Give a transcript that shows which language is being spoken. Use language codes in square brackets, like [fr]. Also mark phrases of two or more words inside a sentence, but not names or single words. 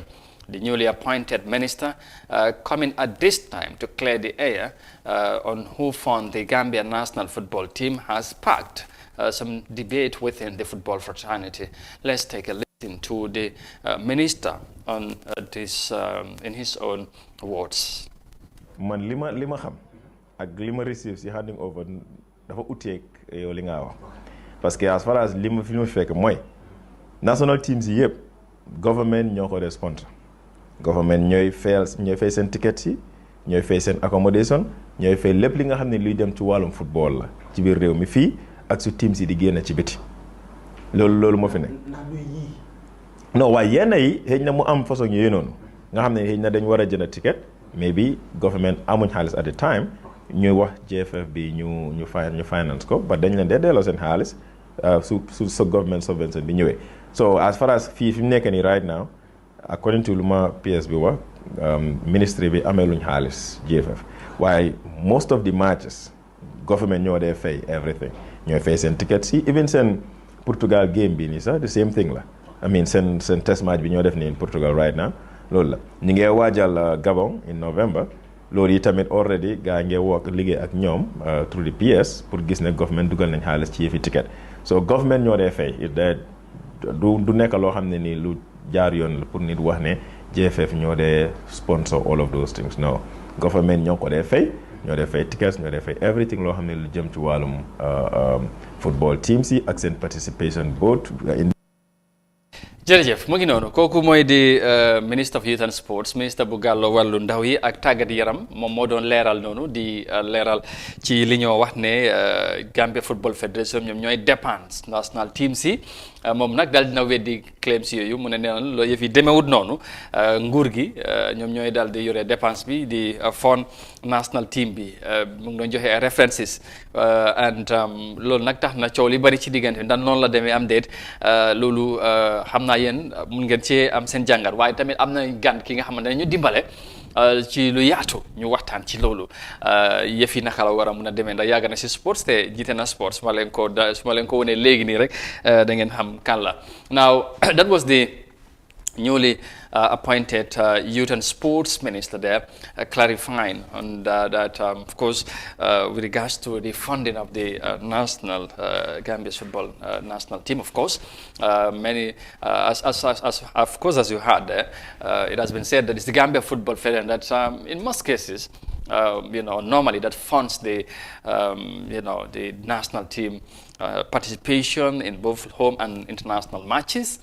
[en] The newly appointed minister coming at this time to clear the air on who fund the Gambia national football team has sparked some debate within the football fraternity. Let's take a listen to the minister on this in his own words. [wo] Man lima xam ak lima receive si handing over dafa utek yow li nga wax parce que [en] as far as [wo] lima fi ñu fekk moy [en] national teams [wo] yépp government ñoko sponsor. Government ñooy fay seen tickets yi ñooy fay seen accommodation ñooy fay lépp li nga xam ne luy dem ci wàllum football la ci biir réew mi fii ak su teams yi di génn ci biti loolu moo fi nekk. non waaye yenn yi xëy na mu am façon yooyu noonu nga xam ne xëy na dañ war a jënd ticket mais bi government amuñ xaalis [en] at the time [wo] ñuy wax GFF bi ñu finance ko ba dañ leen dee delloo seen xaalis su government subvention bi ñëwee. [en] So as far as [wo] fii fi mu nekk nii [en] right now, according to Luma PSB work, [wo] ministry bi amee luñ xaalis GFF waaye [en] most of the matches [wo] government ñoo dee fay everything ñooy fay seen tickets yi even seen Portugal game bi nii sax [en] the same thing [wo] la [en] I mean [wo] seen [en] test match [wo] bi ñoo def nii [en] in Portugal right now [wo] loolu la ñu ngi waajal Gabon [en] in November [wo] loolu yi tamit already gaa ngi work liggéey ak ñoom [en] through the PS [wo] pour gis ne government dugal nañ xaalis ci yëfi ticket so government ñoo dee fay du nekk loo xam ne nii lu jaar yoon la pour nit wax ne GFF ñoo dee sponsor [en] all of those things [wo] no government ñoo ko dee fay ñoo dee fay tickets ñoo dee fay everything loo xam ne lu jëm ci wàllum football teams yi ak seen participation [en] both in [wo] jërëjëf mu ngi noonu kooku mooy di [en] Minister of Youth and Sports [wo] ministre bu gàllo wàllu ndaw yi ak tàggat yaram moom moo doon leeral noonu di leeral ci li ñoo wax ne Gambia Football Federation ñoom ñooy dépense [en] national team [wo] si moom nag daal dina weddi claims yooyu mu ne neenal loolu yëf yi demewut noonu nguur gi ñoom ñooy daal di yore dépense bi di fond [en] national team [wo] bi mu ngi doon joxe ay [en] references and [wo] loolu nag tax na coow li bari ci diggante ndax noonu la demee am déet loolu xam naa yéen mun ngeen ci am seen jàngat waaye tamit am na gan ki nga xamante ne ñu dimbale ci lu yaatu ñu waxtaan ci loolu yëf yi naka la war a mun a demee ndax yàgg na si sports te jiite na sports su ma leen ko wanee léegi nii rek da ngeen xam kan la [en] now that was the newly appointed Youth and Sports Minister there, clarifying on that, of course, with regards to the funding of the national Gambia football national team. Of course, many, of course, as you heard there, it has been said that it's the Gambia Football Federation that, in most cases, normally that funds the, the national team participation in both home and international matches.